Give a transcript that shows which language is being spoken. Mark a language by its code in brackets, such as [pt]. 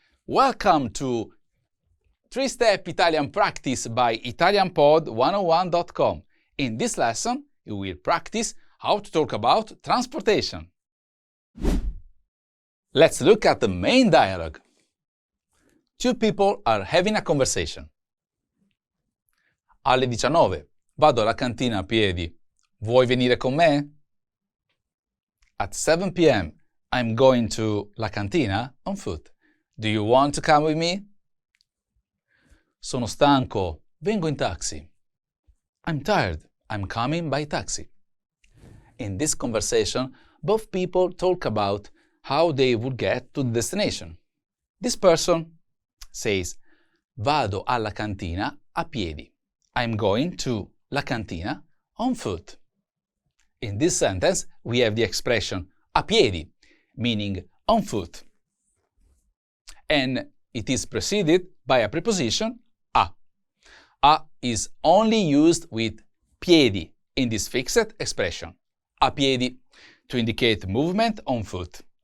[en] Welcome to 3-Step Italian Practice by ItalianPod101.com. In this lesson, you will practice how to talk about transportation. Let's look at the main dialogue. 2 people are having a conversation. [it] Alle 19, vado alla cantina a piedi. Vuoi venire con me? [en] At 7 p.m., I'm going to La Cantina on foot. Do you want to come with me? [it] Sono stanco, vengo in taxi. [en] I'm tired, I'm coming by taxi. In this conversation, both people talk about how they would get to the destination. This person says, [it] vado alla cantina a piedi. [en] I'm going to la cantina on foot. In this sentence, we have the expression [it] a piedi, [en] meaning on foot. And it is preceded by a preposition a. A is only used with piedi in this fixed expression, [it] a piedi, [en] to indicate movement on foot.